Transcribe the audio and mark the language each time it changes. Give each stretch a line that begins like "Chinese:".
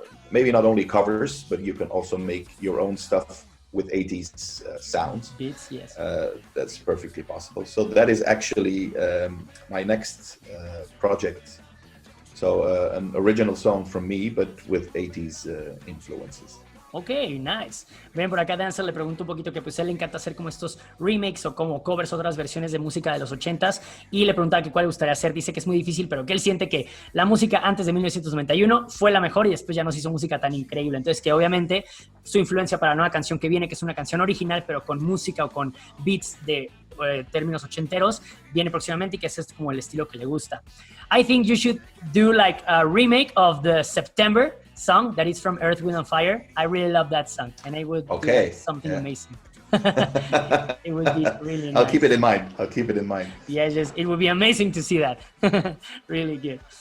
English: Maybe not only covers, but you can also make your own stuff with 80s sounds. Beats, yes. That's perfectly possible. So that is actually my next project. So an original song from me, but with 80s influences. Ok, nice.
Spanish: Ven, por acá Danzel le pregunto un poquito que pues a él le encanta hacer como estos remakes o como covers, otras versiones de música de los 80s, y le preguntaba que cuál le gustaría hacer. Dice que es muy difícil, pero que él siente que la música antes de 1991 fue la mejor y después ya nos hizo música tan increíble. Entonces que obviamente su influencia para la nueva canción que viene, que es una canción original, pero con música o con beats de términos ochenteros, viene próximamente y que ese es como el estilo que le gusta.
English: I think you should do like a remake of the September song that is from Earth, Wind and Fire. I really love that song and it would be like something amazing. It would be really nice. I'll keep it in mind. I'll keep it in mind. Yeah, it would be amazing to see that. Really good.